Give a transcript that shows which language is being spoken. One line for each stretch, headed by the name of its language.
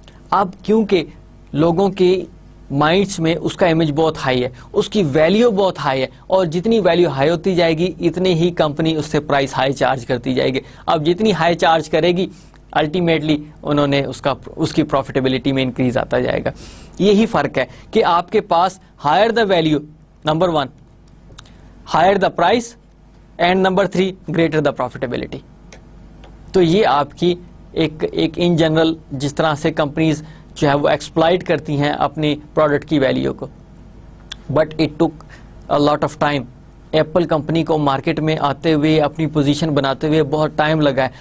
Urdu: اب کیونکہ لوگوں کے مائنڈس میں اس کا امیج بہت ہائی ہے, اس کی ویلیو بہت ہائی ہے, اور جتنی ویلیو ہائی ہوتی جائے گی اتنی ہی کمپنی اس سے پرائس ہائی چارج کرتی جائے گی. اب جتنی ہائی چارج کرے گی الٹیمیٹلی انہوں نے اس کی پروفیٹیبلٹی میں انکریز آتا جائے گا. یہی فرق ہے کہ آپ کے پاس
English: Higher the value, number 1 higher the price, and number 3 greater the profitability.
Urdu: تو یہ آپ کی ایک ان جنرل جس طرح سے کمپنیز جو ہے وہ ایکسپلائٹ کرتی ہیں اپنی پروڈکٹ کی ویلیو کو.
English: But it took a lot of time.
Urdu: Apple company کو مارکیٹ میں آتے ہوئے اپنی پوزیشن بناتے ہوئے بہت ٹائم لگا ہے.